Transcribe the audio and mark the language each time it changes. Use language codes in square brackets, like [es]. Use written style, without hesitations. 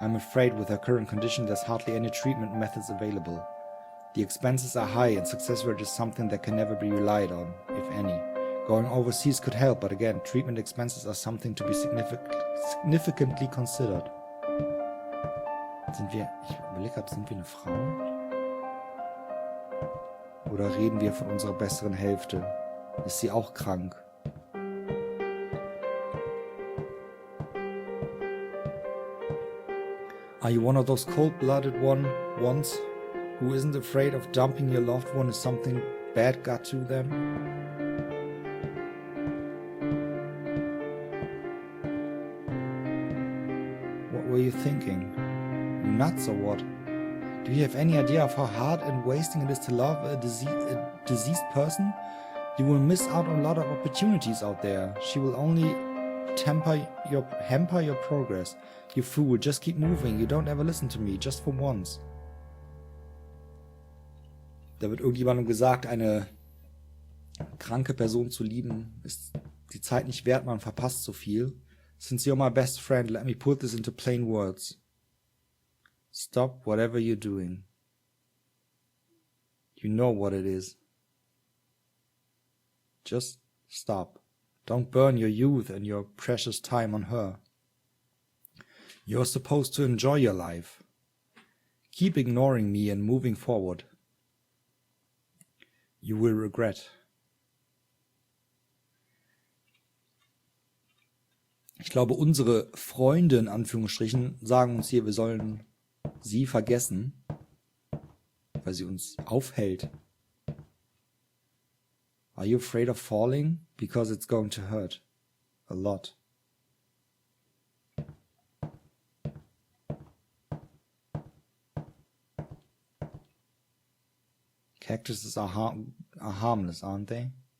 [en] I'm afraid with her current condition there's hardly any treatment methods available. The expenses are high and success rate is something that can never be relied on, if any. Going overseas could help, but again, treatment expenses are something to be significantly considered. [de] Ich überlege gerade, sind wir eine Frau? Oder reden wir von unserer besseren Hälfte? Ist sie auch krank? [en] Are you one of those cold-blooded ones who isn't afraid of dumping your loved one if something bad got to them? What were you thinking? You nuts or what? Do you have any idea of how hard and wasting it is to love a deceased person? You will miss out on a lot of opportunities out there. She will only hamper your progress. You fool, just keep moving. You don't ever listen to me, just for once. [de] Da wird irgendjemandem gesagt, eine kranke Person zu lieben, ist die Zeit nicht wert, man verpasst so viel. [en] Since you're my best friend, let me put this into plain words. Stop whatever you're doing. You know what it is. Just stop. Don't burn your youth and your precious time on her. You're supposed to enjoy your life. Keep ignoring me and moving forward. You will regret. [de] Ich glaube, unsere Freunde in Anführungsstrichen sagen uns hier, wir sollen sie vergessen, weil sie uns aufhält. [en] Are you afraid of falling? Because it's going to hurt. A lot. Cactuses are harmless, aren't they?